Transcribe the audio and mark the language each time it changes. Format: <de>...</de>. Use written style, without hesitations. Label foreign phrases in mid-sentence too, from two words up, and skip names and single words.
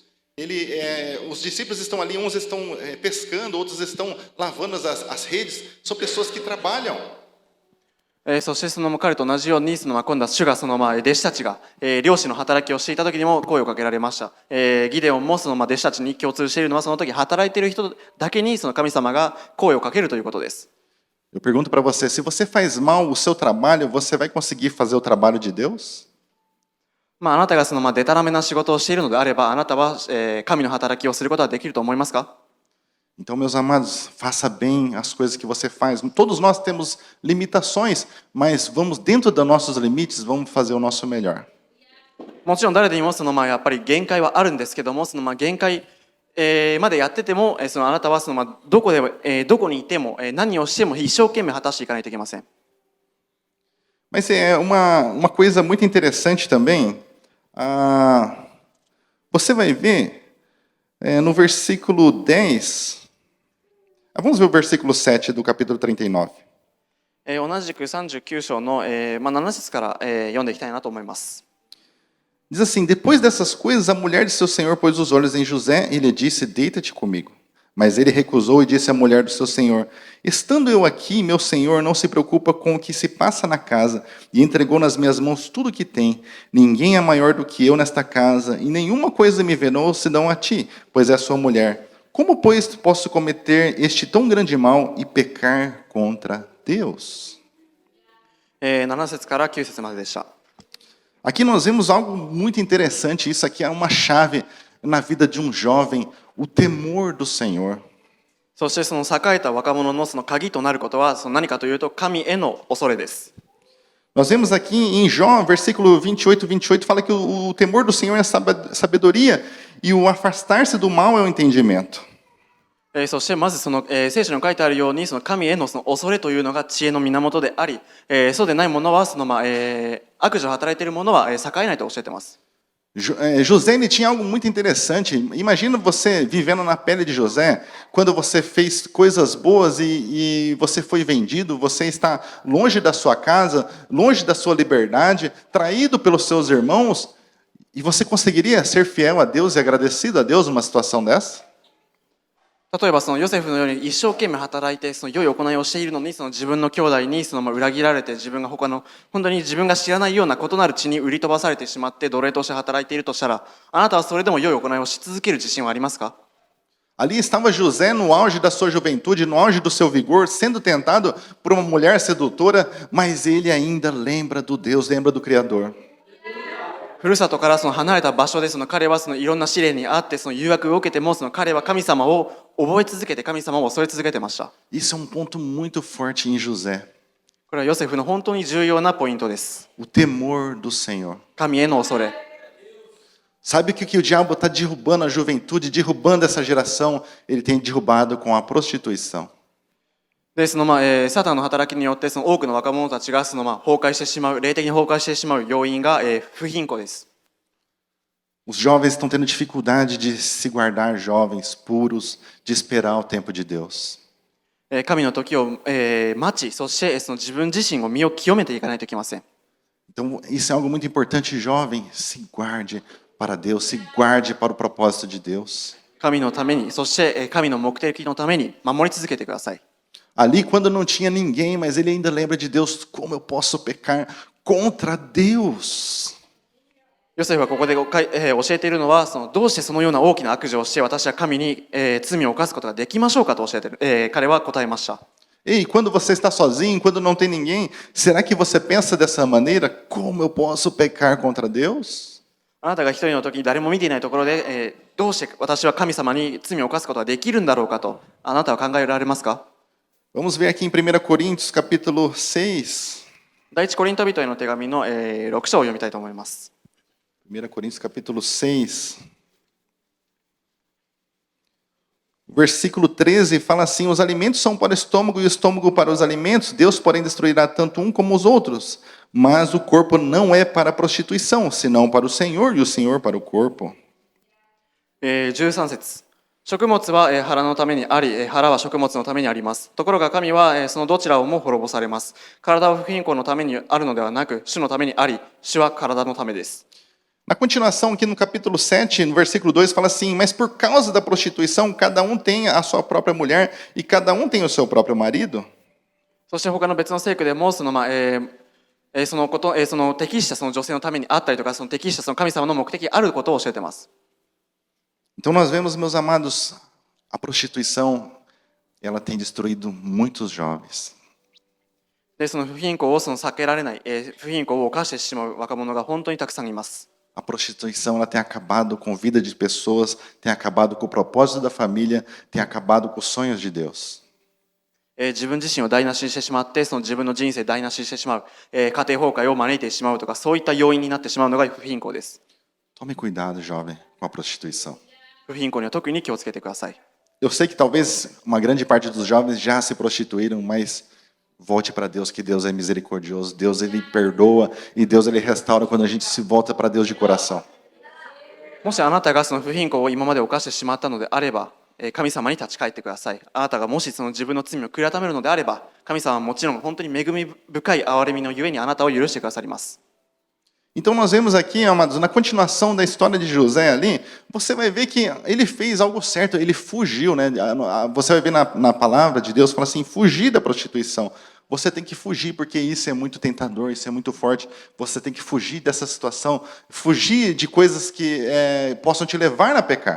<pt>Os discípulos estão ali, uns estão pescando, outros estão lavando as redes. São pessoas que trabalham.</pt> <ja>そして彼と同じように今度は主が弟子たちが漁師の働きをしていた時にも声をかけられました。ギデオンも弟子たちに共通しているのはその時働いている人だけに神様が声をかけるということです。</ja> <pt>Eu pergunto para você, se você faz mal o seu trabalho, você vai conseguir fazer o trabalho de Deus?</pt> <ja>あなたがデタラメな仕事をしているのであれば、あなたは神の働きをすることはできると思いますか？</ja> <pt>Então, meus amados, faça bem as coisas que você faz. Todos nós temos limitações, mas vamos dentro dos nossos limites, vamos fazer o nosso melhor.</pt> <ja>もちろん誰でもやっぱり限界はあるんですけども、限界までやってても、あなたはどこにいても何をしても一生懸命果たしていかないといけません。</ja> <pt>Mas é uma coisa muito interessante também. Você vai ver no versículo 10. Vamos ver o versículo 7 do capítulo 39.</pt> <ja>同じく39章の7節から読んでいきたいなと思います。</ja> <pt>Diz assim: Depois dessas coisas, a mulher de seu senhor pôs os olhos em José e lhe disse: Deita-te comigo. Mas ele recusou e disse à mulher do seu senhor: Estando eu aqui, meu senhor não se preocupa com o que se passa na casa e entregou nas minhas mãos tudo o que tem. Ninguém é maior do que eu nesta casa e nenhuma coisa me venou senão a ti, pois é a sua mulher. Como, pois, posso cometer este tão grande mal e pecar contra Deus?</pt> <ja>7 節から9節まででした。</ja> <pt>Aqui nós vemos algo muito interessante. Isso aqui é uma chave na vida de um jovem, o temor do Senhor.</pt> <ja>そして栄えた若者の鍵となることは何かというと、神への恐れです。</ja> <pt>Nós vemos aqui em Jó, versículo 28, fala que o temor do Senhor é a sabedoria e o afastar-se do mal é o entendimento.</pt> <ja>そしてまず聖書に書いてあるように神への恐れというのが知恵の源であり、そうでないものは悪事を働いているものは栄えないと教えています。</ja> <pt>José ele tinha algo muito interessante. Imagina você vivendo na pele de José, quando você fez coisas boas e você foi vendido, você está longe da sua casa, longe da sua liberdade, traído pelos seus irmãos, e você conseguiria ser fiel a Deus e agradecido a Deus numa situação dessa?</pt> <ja>例えばヨセフのように一生懸命働いて良い行いをしているのに自分の兄弟に裏切られて、自分が本当に自分が知らないような異なる地に売り飛ばされてしまって奴隷として働いているとしたら、あなたはそれでも良い行いをし続ける自信はありますか？</ja> <pt>Ali estava José no auge da sua juventude, no auge do seu vigor, sendo tentado por uma mulher sedutora, mas ele ainda lembra do Deus, lembra do Criador.</pt> <ja>ふるさとから離れた場所で彼はいろんな試練にあって誘惑を受けても彼は神様を覚え続けて、神様を恐れ続けてました。</ja> <pt>Isso é um ponto muito forte em José.</pt> <ja>これはヨセフの本当に重要なポイントです。</ja> <pt>O temor do Senhor.</pt> <ja>神への恐れ。</ja> <pt>Sabe que o diabo está derrubando a juventude, derrubando essa geração? Ele tem derrubado com a prostituição.</pt> <ja>でサタンの働きによって多くの若者たちが崩壊してしまう、霊的に崩壊してしまう要因が不貧困です。</ja> <pt>Os jovens estão tendo dificuldade de se guardar jovens, puros, de esperar o tempo de Deus.</pt> <ja>神の時を待ち、そして自分自身を身を清めていかないといけません。</ja> <pt>Então, isso é algo muito importante, jovem. Se guarde para Deus, se guarde para o propósito de Deus.</pt> <ja>神のために、そして神の目的のために守り続けてください。</ja> <pt>Ali, quando não tinha ninguém, mas ele ainda lembra de Deus. Como eu posso pecar contra Deus?</pt> <ja>ヨセフはここで教えているのは、どうしてそのような大きな悪事をして私は神に、罪を犯すことができましょうかと教えている、彼は答えました。</ja> <pt>Ei, quando você está sozinho, quando não tem ninguém, será que você pensa dessa maneira? Como eu posso pecar contra Deus?</pt> <ja>あなたが一人の時に誰も見ていないところで、どうして私は神様に罪を犯すことができるんだろうかとあなたは考えられますか？</ja> <pt>Vamos ver aqui em 1 Coríntios, capítulo 6.</pt> <ja>第一コリント人への手紙の、6章を読みたいと思います。</ja> <pt>1 Coríntios, capítulo 6. Versículo 13 fala assim: os alimentos são para o estômago e o estômago para os alimentos. Deus, porém, destruirá tanto um como os outros. Mas o corpo não é para a prostituição, senão para o Senhor, e o Senhor para o corpo.</pt> <ja>13 節。食物は腹のためにあり、腹は食物のためにあります。ところが神はそのどちらをも滅ぼされます。体は不貧困のためにあるのではなく、主のためにあり、主は体のためです。</ja> <pt>Na continuação, aqui no capítulo 7, no versículo 2, fala assim: mas por causa da prostituição, cada um tem a sua própria mulher e cada um tem o seu próprio marido.</pt> <ja>そして他の別の聖句でもその適したその女性のためにあったりとか、その適したその神様の目的があることを教えています。</ja> <pt>Então nós vemos, meus amados, a prostituição, ela tem destruído muitos jovens.</pt> <ja>で、その不貧困を避けられない、不貧困を犯してしまう若者が本当にたくさんいます。</ja> <pt>A prostituição, ela tem acabado com a vida de pessoas, tem acabado com o propósito da família, tem acabado com os sonhos de Deus.</pt> <ja>自分自身を台無しにしてしまって、その自分の人生を台無しにしてしまう、家庭崩壊を招いてしまうとか、そういった要因になってしまうのが不貧困です。</ja> <pt>Tome cuidado, jovem, com a prostituição.</pt> <ja>不貧困には特に気をつけてください。</ja> <pt>Eu sei que talvez uma grande parte dos jovens já se prostituíram, mas volte para Deus, que Deus é misericordioso. Deus, ele perdoa e Deus, ele restaura quando a gente se volta para Deus de coração.</pt> <ja>もしあなたがその不貧困を今まで犯してしまったのであれば、神様に立ち返ってください。あなたがもしその自分の罪を悔い改めるのであれば、神様はもちろん本当に恵み深い憐れみのゆえにあなたを許してくださります。</ja> <pt>Então nós vemos aqui, amados, na continuação da história de José ali, você vai ver que ele fez algo certo, ele fugiu, né? Você vai ver na palavra de Deus, fala assim, fugir da prostituição. Você tem que fugir, porque isso é muito tentador, isso é muito forte. Você tem que fugir dessa situação, fugir de coisas que possam te levar a pecar.</pt>